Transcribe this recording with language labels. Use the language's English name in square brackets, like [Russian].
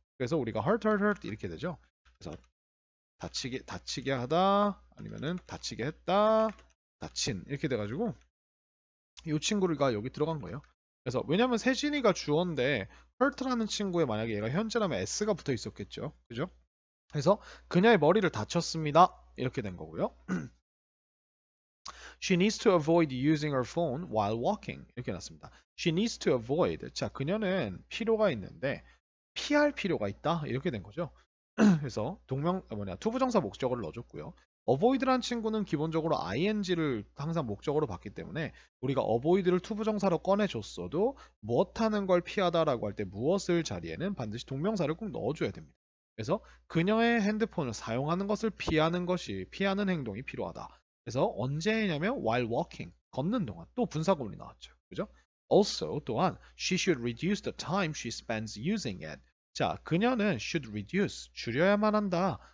[Korean] 그래서 우리가 hurt 이렇게 되죠. 그래서 다치게 하다 아니면은 다치게 했다 다친 이렇게 돼가지고 이 친구가 여기 들어간 거예요. 그래서 왜냐면 세진이가 주어인데 hurt라는 친구에 만약에 얘가 현재라면 s가 붙어 있었겠죠. 그죠? 그래서 그녀의 머리를 다쳤습니다. 이렇게 된 거고요. [English] She needs to avoid using her phone while walking. [Korean] 이렇게 났습니다. [English] She needs to avoid. [Korean] 자, 그녀는 필요가 있는데 피할 필요가 있다. 이렇게 된 거죠. 그래서 투부정사 목적어를 넣어줬고요. avoid라는 친구는 기본적으로 ing를 항상 목적어로 봤기 때문에 우리가 avoid를 투부정사로 꺼내줬어도 무엇하는 걸 피하다라고 할 때 무엇을 자리에는 반드시 동명사를 꼭 넣어줘야 됩니다. 그래서 그녀의 핸드폰을 사용하는 것을 피하는 행동이 필요하다. 그래서 언제 했냐면 [English] while walking, [Korean] 걷는 동안. 또 분사구문이 나왔죠. 그죠? [English] Also [Korean] 또한 [English] she should reduce the time she spends using it. [Korean] 자, 그녀는 [English] should reduce, [Korean] 줄여야만 한다.